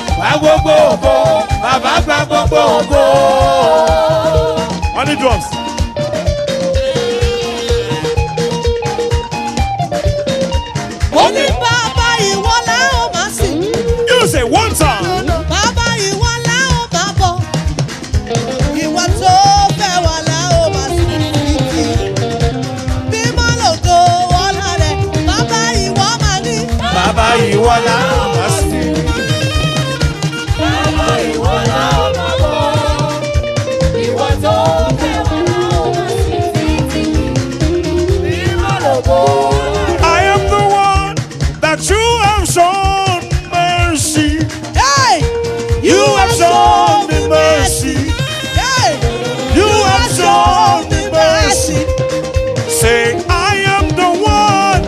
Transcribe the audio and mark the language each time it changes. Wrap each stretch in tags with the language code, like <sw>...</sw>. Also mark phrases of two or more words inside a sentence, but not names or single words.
<yo>gbogbo ògo. Bàbá gba gbogbo ògo.</yo> <en>On the drums.</en> <yo>Only Baba ìwọ la ó máa sìn.</yo> <en>You say one time.</en> <yo>Baba ìwọ la ó máa bọ̀. Ìwọ tó fẹ́ wà la ó máa sìn títí. Mímọ́ lògo ọlá rẹ̀. Baba ìwọ máa ní. Bàbá ìwọ la ó máa sìn. Bàbá ìwọ la ó máa bọ̀. Ìwọ tó fẹ́ wà la ó máa sìn títí. Mímọ́ lògo.</yo> <en>I am the one that you have shown mercy. Hey! You have shown me mercy. Hey! You have shown me mercy. Say, I am the one.</en>